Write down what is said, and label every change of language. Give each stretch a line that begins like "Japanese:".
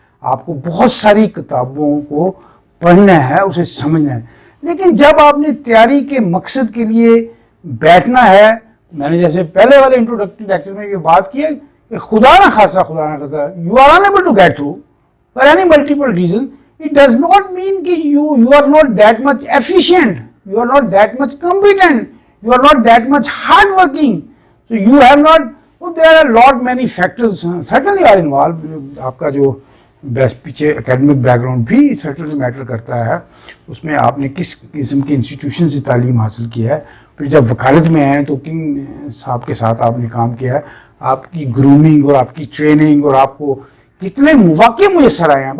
Urdu: آپ کو بہت ساری کتابوں کو پڑھنا ہے، اسے سمجھنا ہے، لیکن جب آپ نے تیاری کے مقصد کے لیے بیٹھنا ہے، میں نے جیسے پہلے والے انٹروڈکٹری لیکچر میں یہ بات کی ہے کہ خدا نہ خاصا
English: You are unable to get through for any multiple reason. It does not mean کہ you are not that much efficient, you are not that much competent, you are not that much hard working. So you have not, there are lot many factors certainly are involved.
Urdu: آپ کا جو پیچھے academic back ground بھی certainly metre کرتا ہے، اس میں آپ نے کس قسم کی انسٹیٹیوشن سے تعلیم حاصل کی ہے، پھر جب وکالت میں ہیں تو کن صاحب کے ساتھ آپ نے کام کیا ہے، آپ کی گرومنگ اور آپ کی ٹریننگ اور آپ کو کتنے مواقع میسر آئے ہیں.